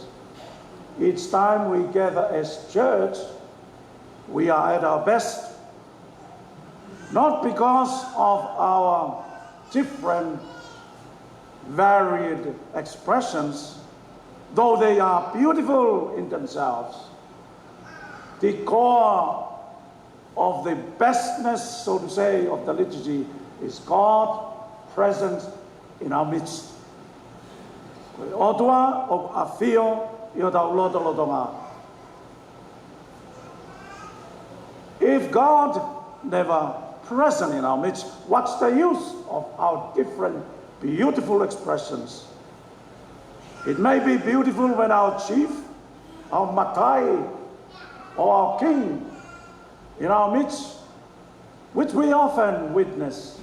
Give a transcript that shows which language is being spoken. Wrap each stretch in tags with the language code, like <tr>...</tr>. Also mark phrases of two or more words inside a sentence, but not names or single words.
<en>Each time we gather as church, we are at our best, not because of our different varied expressions, though they are beautiful in themselves. The core of the bestness, so to say, of the liturgy is God present in our midst.</en> <to>Otua o afio io tau loto lotonga.</to> <en>If God never present in our midst, what's the use of our different beautiful expressions? It may be beautiful when our chief, our matai, or our king in our midst, which we often witness.</en>